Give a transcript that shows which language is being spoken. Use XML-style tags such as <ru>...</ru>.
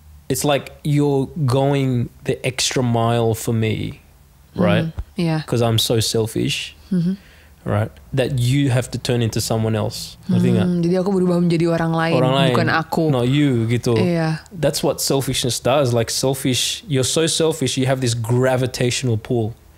<en>It's like you're going the extra mile for me, right? Yeah. Because I'm so selfish. Right, that you have to turn into someone else.</en> <id>Ngerti nggak? Jadi aku berubah menjadi orang lain, bukan aku.</id> <en>Not you, gitu.</en> <id>Iya.</id> <en>That's what selfishness does. Like selfish, you're so selfish, you have this gravitational pull.</en>